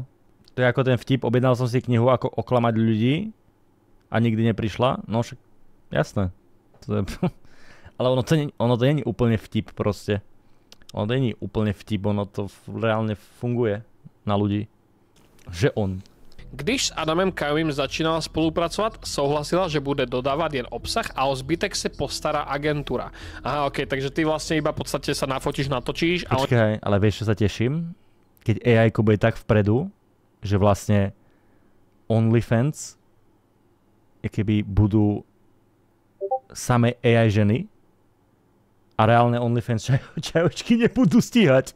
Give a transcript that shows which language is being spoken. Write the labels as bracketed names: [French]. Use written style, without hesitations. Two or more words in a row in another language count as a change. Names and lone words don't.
[Slovak] To je ako ten vtip, objednal som si knihu, ako oklamať ľudí a nikdy neprišla. No však, jasné. Ale ono to nie je úplne vtip proste. Ono to nie je úplne vtip, ono to reálne funguje na ľudí. Že on. [Czech] Když s Adamem Kayumim začínala spolupracovat, souhlasila, že bude dodávat jen obsah a o zbytek se postará agentura. [Slovak] Aha, ok, takže ty vlastne iba v podstate sa nafotíš, natočíš a... Počkaj, ale vieš, čo sa teším? Keď AI-ko bude tak vpredu, že vlastne OnlyFans keby budú samé AI ženy a reálne OnlyFans čajočky nebudú stíhať.